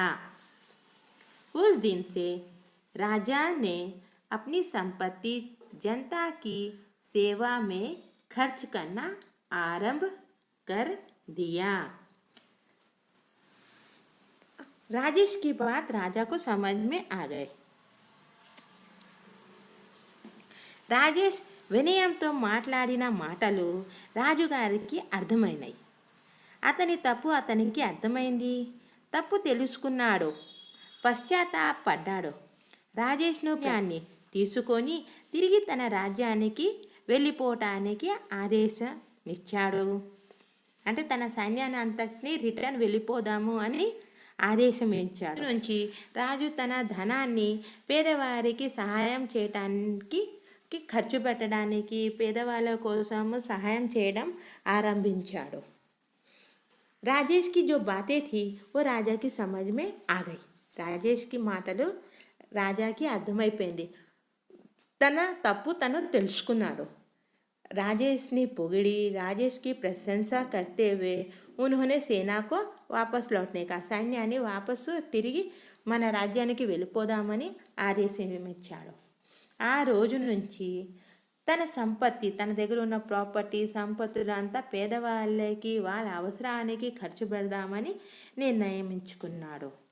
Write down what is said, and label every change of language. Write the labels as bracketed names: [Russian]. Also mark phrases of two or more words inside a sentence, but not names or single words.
[Hindi] उस दिन से राजा ने अपनी संपत्ति जनता की सेवा में खर्च करना आरंभ कर दिया। राजेश की बात राजा को समझ में आ गई। [Telugu] రాజేష్ వినయంతో మాట్లాడిన మాటలు రాజుగారికి అర్థమైనాయి. అతని తప్పు అతనికి అర్థమైంది. తప్పు తెలుసుకున్నాడు. పశ్చాత్తాపడ్డాడు. రాజేష్ను ప్యాన్ని తీసుకొని తిరిగి తన రాజ్యానికి వెళ్ళిపోవటానికి ఆదేశమిచ్చాడు. అంటే తన సైన్యాన్ని అంతటినీ రిటర్న్ వెళ్ళిపోదాము అని ఆదేశం ఇచ్చాడు. నుంచి రాజు తన ధనాన్ని పేదవారికి సహాయం చేయటానికి ఖర్చు పెట్టడానికి పేదవాళ్ళ కోసం సహాయం చేయడం ఆరంభించాడు. [Hindi] రాజేష్ की जो बातें थी वो राजा की समझ में आ गई. [Telugu] రాజేష్ की మాటలు రాజాకి అర్థమైపోయింది. తన తప్పు తను తెలుసుకున్నాడు. రాజేష్ని పొగిడి రాజేష్ [Hindi] की प्रशंसा करते हुए उन्होंने सेना को वापस लौटने का [Telugu] సైన్యాన్ని వాపసు తిరిగి మన రాజ్యానికి వెళ్ళిపోదామని ఆదేశం ఇచ్చాడు. ఆ రోజు నుంచి తన సంపత్తి తన దగ్గర ఉన్న ప్రాపర్టీ సంపత్తులంతా పేదవాళ్ళకి వాళ్ళ అవసరానికి ఖర్చు పెడదామని నిర్ణయించుకున్నాడు.